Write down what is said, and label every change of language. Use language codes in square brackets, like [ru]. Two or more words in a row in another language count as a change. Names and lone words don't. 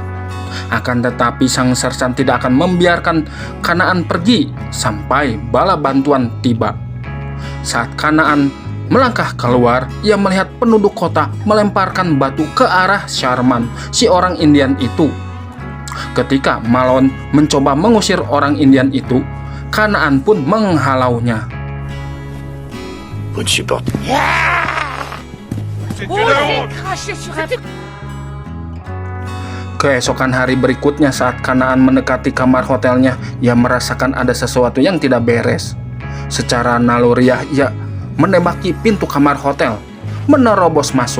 [id] Akan tetapi sang sersan tidak akan membiarkan Kanaan pergi sampai bala bantuan tiba. Saat Kanaan melangkah keluar, ia melihat penduduk kota melemparkan batu ke arah Sharman, si orang Indian itu. Ketika Malone mencoba mengusir orang Indian itu, Kanaan pun menghalaunya. [fr] Vous ne supportez [id] Keesokan hari berikutnya, saat Kanaan mendekati kamar hotelnya, ia merasakan ada sesuatu yang tidak beres. Secara naluriah, ia menembaki pintu kamar hotel, menerobos masuk.